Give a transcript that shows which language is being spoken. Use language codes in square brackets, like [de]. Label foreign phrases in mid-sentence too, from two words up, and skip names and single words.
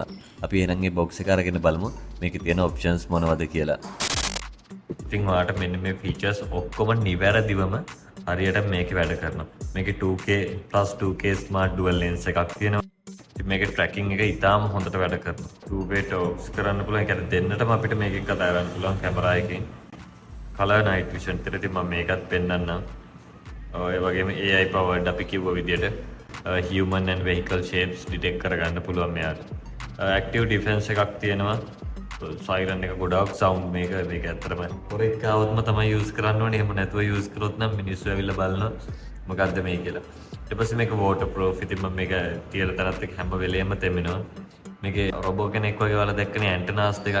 [si] අපි එහෙනම් මේ බොක්ස් එක අරගෙන බලමු මේකේ තියෙන ඔප්ෂන්ස් මොනවද කියලා. ඉතින් ඔයාලට මෙන්න මේ ෆීචර්ස් ඔක්කොම නිවැරදිවම හරියට මේකේ වැඩ කරනවා. මේකේ [en] 2K plus 2K smart dual lens [si] එකක් තියෙනවා. ඉතින් මේකේ tracking එක ඉතාම හොඳට වැඩ කරනවා. [en] two way talks [si] කරන්න පුළුවන්. ඒ කියන්නේ දෙන්නටම අපිට මේකෙන් කතා කරන්න පුළුවන් කැමරා එකෙන්. [en] color night vision [si] විතර ඉතින් මම මේකත් පෙන්නන්නම්. ඒ වගේම [en] AI powered [si] අපි කිව්ව විදියට [en] human and vehicle shapes detect [si] කරගන්න පුළුවන් මෙයාට. [en] active defense [si] එකක් තියෙනවා. සයිරන් එක ගොඩක් සවුන්ඩ් මේක ඇත්තටම කොරෙක් ආවොත්ම තමයි යූස් කරන්න ඕනේ. එහෙම නැතුව යූස් කරොත් නම් මිනිස්සු ඇවිල්ලා බලනවා මොකද්ද මේ කියලා. ඊට පස්සේ මේක [en] water proof. [si] ඉතින් මම මේක තියලා තරත් එක හැම වෙලේම තෙමෙනවා. මේකේ රොබෝ කෙනෙක් වගේ ඔයාලා දැක්කනේ ඇන්ටනාස් දෙකක්.